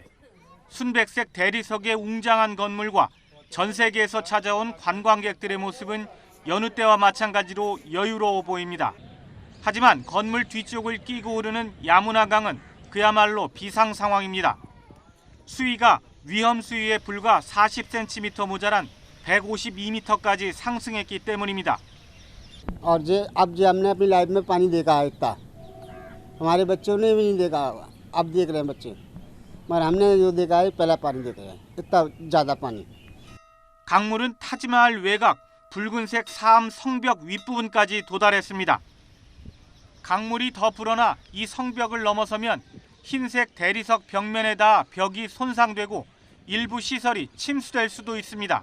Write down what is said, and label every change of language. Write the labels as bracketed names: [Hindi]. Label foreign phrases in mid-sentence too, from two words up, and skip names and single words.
[Korean] 순백색 대리석의 웅장한 건물과 전 세계에서 찾아온 관광객들의 모습은 여느 때와 마찬가지로 여유로워 보입니다. 하지만 건물 뒤쪽을 끼고 오르는 야무나 강은 그야말로 비상 상황입니다. 수위가 위험 수위에 불과 40cm 모자란 152m까지 상승했기 때문입니다. [Hindi] और अब हमने अपनी लाइफ में पानी देखा है इतना हमारे बच्चों ने भी नहीं देखा होगा अब देख रहे हैं बच्चे मगर हमने जो देखा है पहला पानी देखा है इतना ज़्यादा पानी [Korean] 강물은 타지마할 외곽 붉은색 사암 성벽 윗부분까지 도달했습니다. 강물이 더 불어나 이 성벽을 넘어서면 흰색 대리석 벽면에 닿아 벽이 손상되고 일부 시설이 침수될 수도 있습니다.